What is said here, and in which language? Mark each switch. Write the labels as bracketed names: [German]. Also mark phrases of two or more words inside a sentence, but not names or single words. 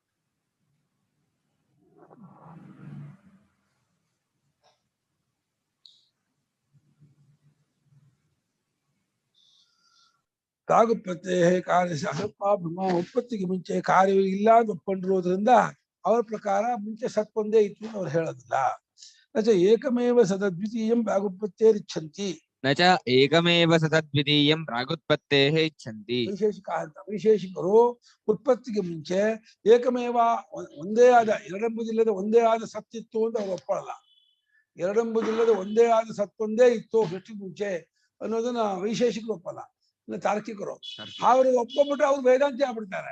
[Sanskrit] ಪ್ರಾಗುತ್ಪತ್ತೇಃ ಕಾರ್ಯಸ್ಯ ಅಸತ್ವಾಭ್ರಮ. [Kannada] ಉತ್ಪತ್ತಿಗೆ ಮುಂಚೆ ಕಾರ್ಯವೇ ಇಲ್ಲ ಅಂತ ಒಪ್ಕೊಂಡಿರೋದ್ರಿಂದ ಅವರ ಪ್ರಕಾರ ಮುಂಚೆ ಸತ್ಪೊಂದೇ ಇತ್ತು ಅಂತ ಅವ್ರು ಹೇಳೋದಿಲ್ಲ. [Sanskrit] ನಚ ಏಕಮೇವ ಸತದ್ವಿತೀಯಂ ಪ್ರಾಗುತ್ಪತ್ತೇರಿಚ್ಛಂತಿ. ನಚ ಏಕಮೇವ ಸತದ್ವಿತೀಯಂ ಪ್ರಾಗುತ್ಪತ್ತೇಃ ಇಚ್ಛಂತಿ. [Kannada] ವೈಶೇಷಿಕ ಅಂತ. ವೈಶೇಷಿಕರು ಉತ್ಪತ್ತಿಗೆ ಮುಂಚೆ ಏಕಮೇವ, ಒಂದೇ ಆದ, ಎರಡೆಂಬುದಿಲ್ಲದೆ ಒಂದೇ ಆದ ಸತ್ತಿತ್ತು ಅಂತ ಅವ್ರು ಒಪ್ಪಳಲ್ಲ. ಎರಡೆಂಬುದಿಲ್ಲದೆ ಒಂದೇ ಆದ ಸತ್ತೊಂದೇ ಇತ್ತು ಸೃಷ್ಟಿ ಮುಂಚೆ ಅನ್ನೋದನ್ನ ವೈಶೇಷಿಕರು ಒಪ್ಪಲ್ಲ. ತಾರ್ಕಿಕರು ಅವರು ಒಪ್ಕೊಂಡ್ಬಿಟ್ರೆ ಅವ್ರು ವೇದಾಂತಿ ಆಗ್ಬಿಡ್ತಾರೆ.